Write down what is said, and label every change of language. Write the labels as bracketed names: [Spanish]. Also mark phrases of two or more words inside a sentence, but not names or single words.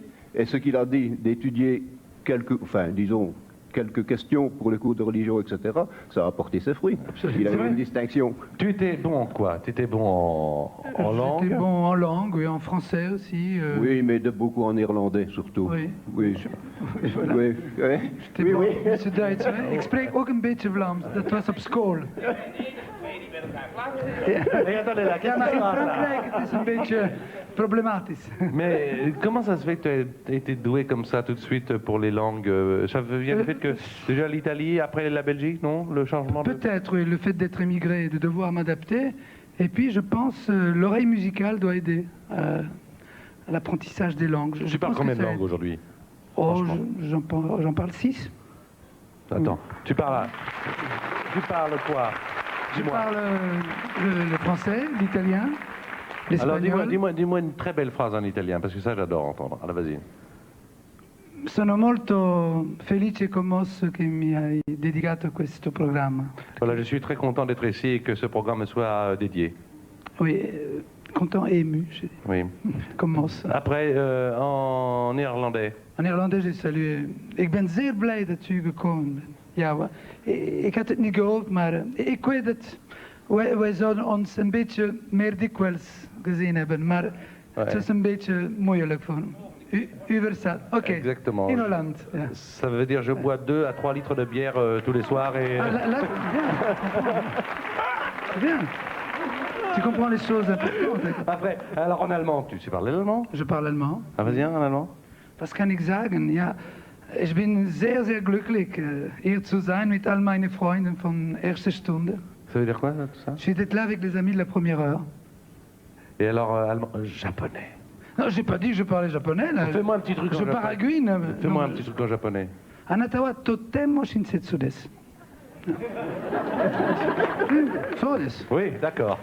[French] Et ce qu'il a dit d'étudier quelques questions pour les cours de religion, etc., ça a porté ses fruits. Il a eu une distinction. Tu étais bon en quoi? Tu étais bon en langue? J'étais bon en langue, oui, en français aussi. Oui, mais beaucoup en néerlandais surtout. Oui. Oui. Voilà. Oui. J'étais bon. Monsieur Duits, hè? [Dutch] Ik spreek ook een beetje Vlaams. Dat was op school. Ja, maar in Frankrijk het is een beetje problematisch. [French] Mais comment ça se fait que tu as été doué comme ça tout de suite pour les langues? Ça vient du fait que déjà l'Italie, après la Belgique, non? Le changement de... Peut-être, oui, le fait d'être émigré et de devoir m'adapter. Et puis, je pense, l'oreille musicale doit aider à l'apprentissage des langues. Tu parles combien de langues aujourd'hui? Oh, j'en parle 6. Attends, tu parles quoi? Je parle le français, l'italien, l'espagnol. Alors dis-moi une très belle phrase en italien, parce que ça j'adore entendre. Alors vas-y. [Italian] Sono molto felice commosso che mi hai dedicato questo programma. [French] Voilà, je suis très content d'être ici et que ce programme me soit dédié. Oui, content et ému. Oui. Commosso. Après, en néerlandais. En néerlandais, j'ai salué. [Dutch] Ik ben zeer blij dat u gekomen bent. Ja, ik had het niet gehoopt, maar ik weet het. Wij zouden ons een beetje meer dikwijls gezien hebben, maar het is een beetje moeilijk voor u verstaat. Oké. [French] Exactement. [Dutch] In Hollande. Ja. [French] Ça veut dire je bois 2 à 3 litres de bière tous les soirs et... Ah, là, c'est bien. Tu comprends les choses importantes. Après, alors en allemand, tu sais parler l'allemand? Je parle allemand. Ah, vas-y, en allemand. [German] Was kann ich sagen? Ja, ich bin sehr, sehr glücklich, hier zu sein mit all meinen Freunden von erster Stunde. [French] Ça veut dire quoi, tout ça? Je suis d'être là avec les amis de la première heure. Et alors, allemand, japonais? Non, j'ai pas dit que je parlais japonais, là. Fais-moi un petit truc en japonais. Je paraguine. Fais-moi un petit truc en japonais. [Japanese] Anata wa totemo shinsetsu desu. [French] Oui, d'accord.